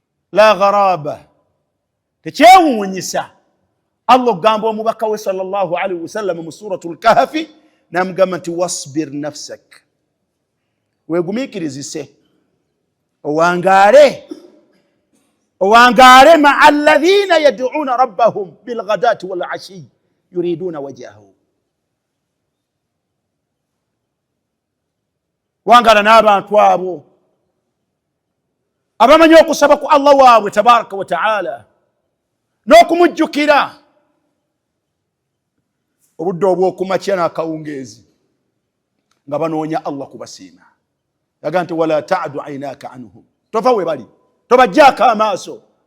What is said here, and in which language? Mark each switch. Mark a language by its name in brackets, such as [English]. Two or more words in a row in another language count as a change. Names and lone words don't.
[Arabic] لا غرابة [Ganda] tekyewuunyisa Allah ogamba omubaka we [Arabic] صلى الله عليه وسلم [Ganda] mu suratul kahfi namugamba nti [Arabic] واصبر نفسك [Ganda] wegumiikirizise [Arabic] owangaale مع الذين يدعون ربهم بالغداة والعشي يريدون وجهه [Ganda] wangala n'abantu abo abamanyi okusaba ku Allah waabwe [Arabic] تبارك وتعالى [Ganda] n'okumujjukira obudde obw'okumakya n'akawungeezi nga banoonya Allah kubasiima yaga nti [Arabic] ولا تعد عيناك عنهم [Ganda] tova we bali tobajjaako amaaso